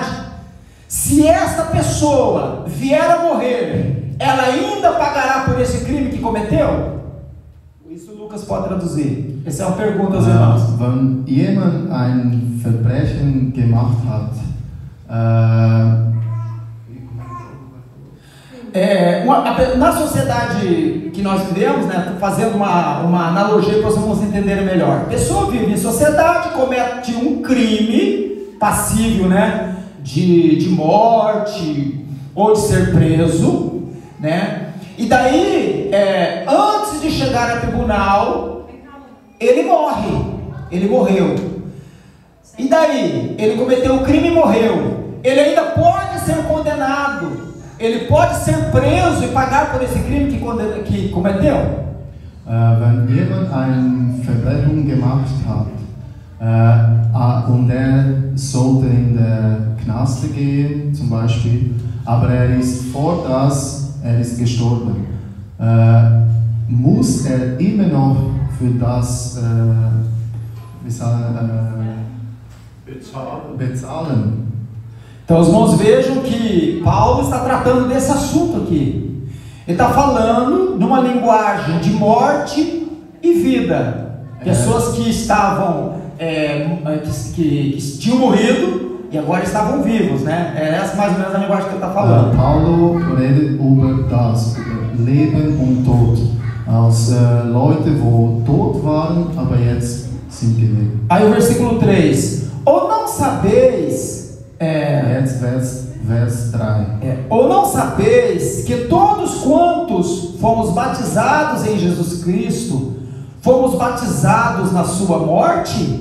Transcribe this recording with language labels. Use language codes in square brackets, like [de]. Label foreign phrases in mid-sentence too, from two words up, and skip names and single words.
[pt] Se esta pessoa vier a morrer, ela ainda pagará por esse crime que cometeu? Isso Lucas pode traduzir. Essa é uma pergunta aos irmãos. [de] Wenn jemand ein Verbrechen gemacht hat, [pt] na sociedade que nós vivemos, né, fazendo uma analogia para vocês entenderem melhor. A pessoa vive em sociedade, comete um crime passível, né, de morte ou de ser preso, né? E daí, antes de chegar a tribunal, ele morreu. E daí, ele cometeu o crime e morreu. Ele ainda pode ser condenado. Ele pode ser preso e pagar por esse crime que cometeu. [de] Wenn jemand eine Verbrechung gemacht hat und sollte in der Knaste gehen, zum Beispiel, aber er ist gestorben, muss immer noch für das bezahlen. [pt] Então os irmãos vejam que Paulo está tratando desse assunto aqui. Ele está falando numa linguagem de morte e vida. Pessoas que estavam, que tinham morrido e agora estavam vivos, né? Essa mais ou menos a linguagem que ele está falando. [de] Paulo redet über das, über Leben und Tod. Als Leute, die tot waren, aber jetzt sind gelebt. [pt] Aí o versículo 3. Ou não sabeis... [de] Jetzt Vers 3. [pt] Ou não sabeis que todos quantos fomos batizados em Jesus Cristo, fomos batizados na sua morte?